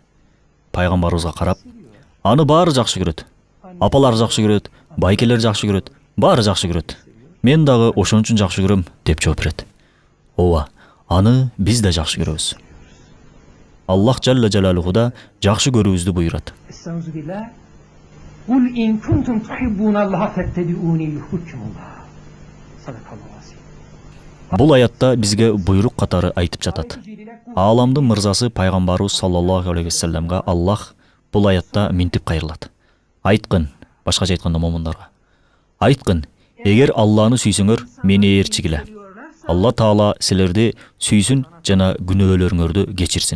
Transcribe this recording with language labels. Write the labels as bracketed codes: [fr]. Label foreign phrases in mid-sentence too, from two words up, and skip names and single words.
[ky] Пайгамбарыбызга карап, аны баары жакшы көрөт. Апалар жакшы көрөт, байкелер жакшы көрөт, баары жакшы көрөт. Мен дагы ошон үчүн жакшы көрөм, деп жооп берет. Ооба, аны биз да жакшы көрөбүз. Аллах [ar] جل جلاله [ky] да жакшы көрүүбүздү буйрат. [ar] أستعيذ بالله. قل إن كنتم تحبون الله فاتبعوني يحببكم الله. صدق الله العظيم. [ky] Бул аятта бизге буйрук катары айтып жатат. Ааламдын мырзасы Пайгамбарыбыз [ar] صلى الله عليه وسلم [ky] Аллах бул аятта минтип кайрылат. Айткын, башкача айтканда момундарга. Айткын, эгер Алланы сүйсөңөр, мени ээрчигиле. Алла Таала силерди сүйсүн жана күнөөлөрүңөрдү кечирсин.